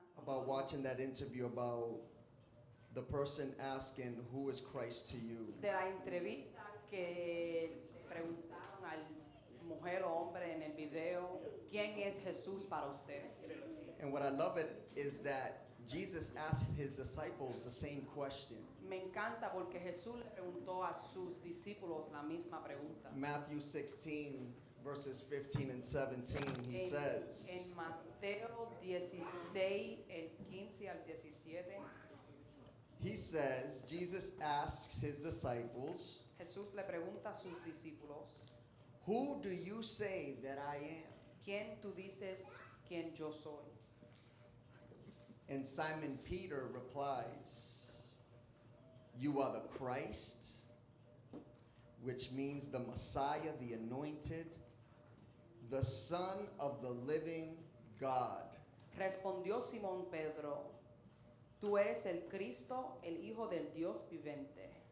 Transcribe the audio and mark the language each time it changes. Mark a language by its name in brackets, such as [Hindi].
[English] watching that interview about the person asking, "Who is Christ to you?" [Spanish] De la entrevista que preguntaron al mujer o hombre en el video, ¿quién es Jesús para usted? [English] And what I love it is that Jesus asked his disciples the same question. [Spanish] Me encanta porque Jesús le preguntó a sus discípulos la misma pregunta. [English] Matthew 16, verses 15 and 17, he says, [Spanish] En Mateo 16, el 15 al 17, [English] he says, Jesus asks his disciples, [Spanish] Jesús le pregunta a sus discípulos, [English] "Who do you say that I am?" [Spanish] ¿quién tú dices quién yo soy? [English] And Simon Peter replies, "You are the Christ," which means the Messiah, the anointed, the Son of the living God. [Spanish] Respondió Simón Pedro, tú eres el Cristo, el Hijo del Dios viviente.